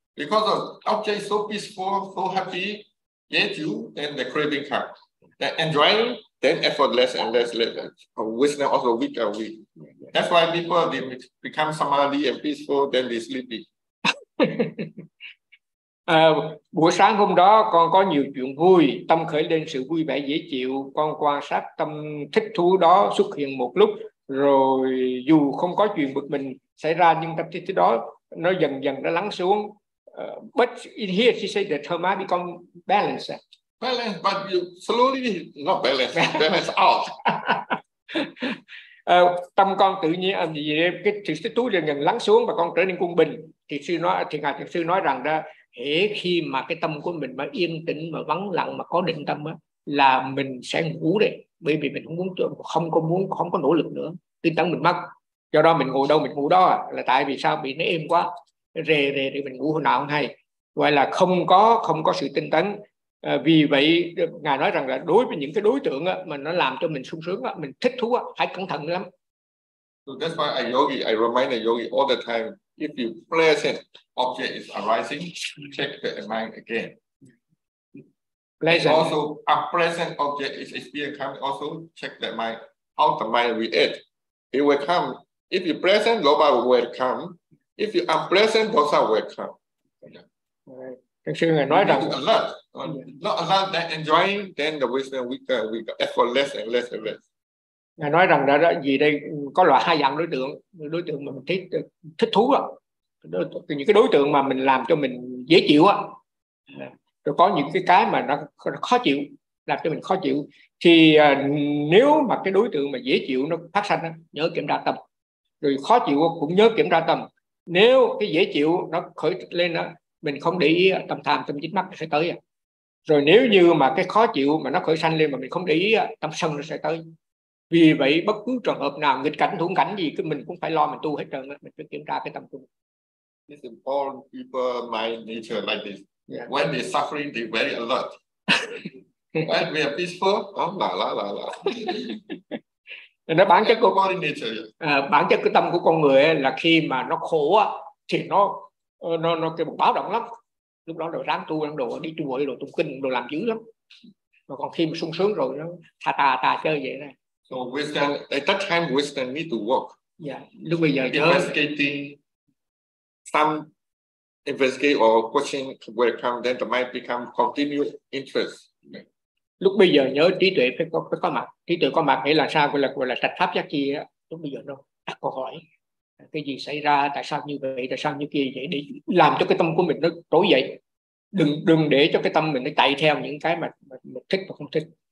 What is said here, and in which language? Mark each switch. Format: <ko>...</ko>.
<en>Because the object is so peaceful, so happy, yet you, then the craving comes. Then enjoying, then effortless and less. Wisdom also weak and weak. That's why people, they become samadhi and peaceful, then they sleepy.</en> <vi>Buổi sáng hôm đó con có nhiều chuyện vui, tâm khởi lên sự vui vẻ dễ chịu, con quan sát tâm thích thú đó xuất hiện một lúc, rồi dù không có chuyện bực mình xảy ra nhưng tâm thích thú đó nó dần dần nó lắng xuống.</vi> <en>But in here she said that her mind become balanced. Balanced, but you slowly not balanced, balanced out.</en> <vi>Tâm con tự nhiên cái sự thích thú dần dần lắng xuống và con trở nên quân bình. Thì ngài thiền sư nói rằng đó, hễ khi mà cái tâm của mình mà yên tĩnh, mà vắng lặng, mà có định tâm á, là mình sẽ ngủ đấy, bởi vì mình không có nỗ lực nữa, tinh tấn mình mất. Do đó mình ngồi đâu mình ngủ đó, là tại vì sao? Bị nó êm quá, rề thì mình ngủ hồi nào không hay, gọi là không có sự tinh tấn. Vì vậy ngài nói rằng là đối với những cái đối tượng á, mà nó làm cho mình sung sướng á, mình thích thú á, phải cẩn thận lắm.</vi> <en>So that's why a yogi, I remind a yogi all the time, if you pleasant object is arising, check the mind again. Pleasant. Also, unpleasant object is experience coming, also check the mind, how the mind react. It will come. If you pleasant, loba will come. If you unpleasant, dosa will come. Yeah. Right.</en> <vi>Thật sự là nói rằng,</vi> <en>not alert, then enjoying, then the wisdom weaker, effort less and less and less.</en> <vi>Ngài nói rằng đó gì đây, có loại hai dạng đối tượng mà mình thích thú á, những cái đối tượng mà mình làm cho mình dễ chịu á, rồi có những cái mà nó khó chịu, làm cho mình khó chịu. Thì nếu mà cái đối tượng mà dễ chịu nó phát sinh á, nhớ kiểm tra tâm, rồi khó chịu cũng nhớ kiểm tra tâm. Nếu cái dễ chịu nó khởi lên á, mình không để ý, tâm tham tâm dính mắc sẽ tới. Rồi nếu như mà cái khó chịu mà nó khởi sanh lên mà mình không để ý, tâm sân nó sẽ tới. Vì vậy bất cứ trường hợp nào nghịch cảnh thủ cảnh gì cái mình cũng phải lo mình tu hết trơn, mình phải kiểm tra cái tâm tu.</vi> <en>It's important people my nature like this. Yeah. When they suffering they very alert. When we are peaceful, oh la la la la.</en> <vi>Nó bản chất của con bản chất cái tâm của con người ấy, là khi mà nó khổ á, thì nó kêu báo động lắm, lúc đó rồi ráng tu ráng đồ đi chùa đi đồ tụng kinh đồ làm dữ lắm, mà còn khi mà sung sướng rồi nó tha tà tà chơi vậy này.</vi> <en>So wisdom, at that time wisdom need to work. Yeah.</en> <vi>Lúc bây giờ</vi> <en>investigating some investigate or question will come, then the mind become continuous interest.</en> <vi>Lúc bây giờ nhớ trí tuệ phải có mặt. Trí tuệ có mặt nghĩa là sao? Gọi là trạch pháp giác chi. Lúc bây giờ nó đặt câu hỏi. Cái gì xảy ra? Tại sao như vậy? Tại sao như kia vậy? Để làm cho cái tâm của mình nó trỗi dậy. Đừng để cho cái tâm mình nó chạy theo những cái mà mình thích và không thích.</vi>